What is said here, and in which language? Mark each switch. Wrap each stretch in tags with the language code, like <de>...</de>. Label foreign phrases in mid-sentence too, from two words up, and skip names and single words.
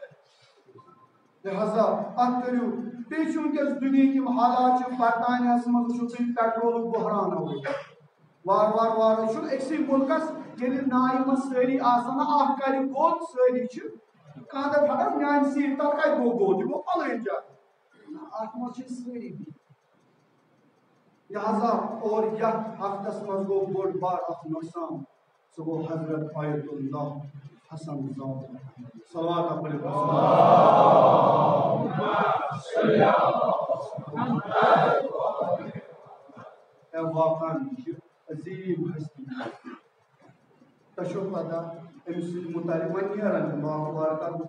<ks>لہذا اتھ کٔرِو بیٚیہِ چھُ وٕنکٮ۪س دُنہِکۍ یِم حالات چھِ برطانیہس منٛز وٕچھِو تُہۍ پیٹرولُک بحران آوٕے وارٕ چھُ أکسٕے مُلکس ییٚلہِ نایہِ منٛز سٲری آسان اکھ کرِ گوٚد سٲری چھِ کانٛہہ دپہِ ہٹا میانہِ سیٖٹہِ تل کتہِ گوٚو گوٚد یہِ گوٚو فلٲنۍ جایہِ اتھ منٛز چھِ سٲری لہذا اور یتھ ہفتس منٛز گوٚو بوٚڑ بار اکھ نۄقصان سُہ گوٚو حضرت آیت اللہ حسن زاد صلوات پٔرِتھ واقعاً چھِ عظیٖم ہستی تۄہہِ چھو پتہ أمِس سۭتۍ مُتعلق وۄنۍ نیران تہِ مبارکات وٕچھِو</ks>